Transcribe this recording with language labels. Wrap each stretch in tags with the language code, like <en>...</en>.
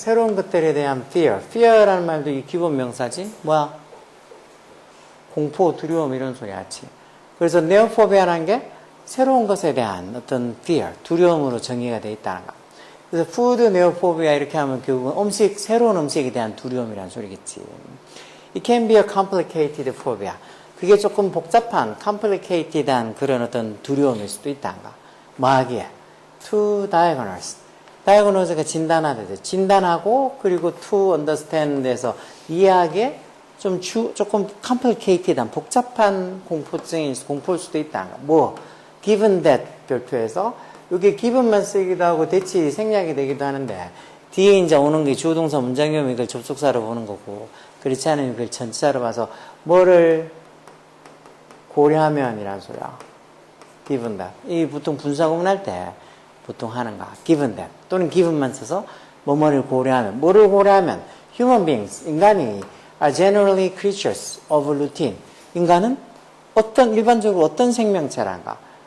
<ko>새로운 것들에 대한 fear. fear라는 말도 이 기본 명사지. 뭐야? 공포, 두려움 이런 소리야지. 그래서 neophobia라는 게 새로운 것에 대한 어떤 fear, 두려움으로 정의가 되어 있다는 거. 그래서 food neophobia 이렇게 하면 결국은 새로운 음식에 대한 두려움이라는 소리겠지.</ko> <en>It can be a complicated phobia.</en> <ko>그게 조금 복잡한, complicated한 그런 어떤 두려움일 수도 있다는 거. 뭐 하기에?</ko> <en>To diagnose.</en> <ko>diagnose가 진단하듯이 진단하고 그리고 to understand에서 이해하기에 조금 complicated한 복잡한 공포일 수도 있다는 거. 뭐 given that 별표에서 여기 given만 쓰기도 하고 대치 생략이 되기도 하는데 뒤에 이제 오는 게 주어동사 문장이면 이걸 접속사로 보는 거고 그렇지 않으면 이걸 전치사로 봐서 뭐를 고려하면 이란 소리야. given that. 이 보통 분사구문 할 때 보통 하는 거. given that. 또는 given만 써서 뭐뭐를 고려하면. 뭐를 고려하면</ko> <en>human beings, 인간이 are generally creatures of routine.</en> <ko>인간은 일반적으로 어떤 생명체란가?</ko>